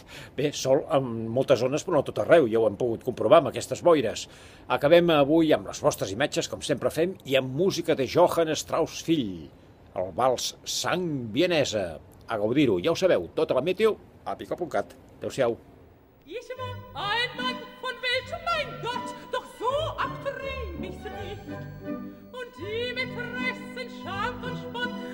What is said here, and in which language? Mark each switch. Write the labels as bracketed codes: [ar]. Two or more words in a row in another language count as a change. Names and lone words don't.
[ca] Bé, sol en moltes zones, però no tot arreu, ja ho hem pogut comprovar amb aquestes boires. Acabem avui amb les vostres imatges, com sempre fem, i amb música de Johann Strauss fill, el vals Sang Vienesa. A gaudir-ho, ja ho sabeu, tota la meteo a pico.cat. Adéu-siau. [de] Ich war ein Mann von Welt, mein Gott, doch so abtrieb ich's nicht. Und die Mätressen, Scham und Spott